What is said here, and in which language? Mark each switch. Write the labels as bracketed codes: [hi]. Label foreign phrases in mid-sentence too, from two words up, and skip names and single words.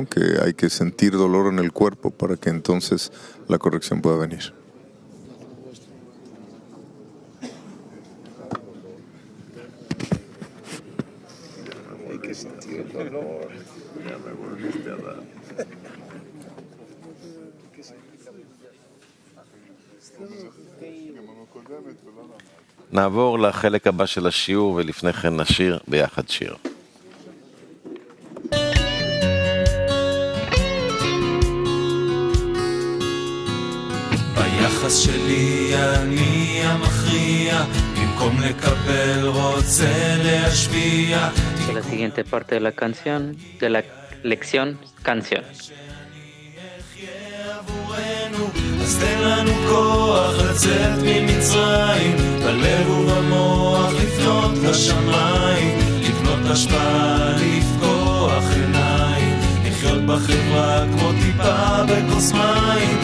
[es] Que hay que sentir dolor en el cuerpo para que entonces la corrección pueda venir. Hay que sentir el dolor. Ya me volviste a dar. [he] נעבור לחלק הבא של השיעור ולפני כן נשיר ביחד שיר. ביחס שלי אני המכריע, במקום לקבל רוצה להשפיע. [es] La siguiente parte de la canción, de la lección, canción. [he] אז תן לנו כוח לצאת ממצרים, בלב ובמוח לפנות לשמיים, לבנות השפעה, לפקוח עיניים, לחיות בחברה כמו טיפה בכוס מים.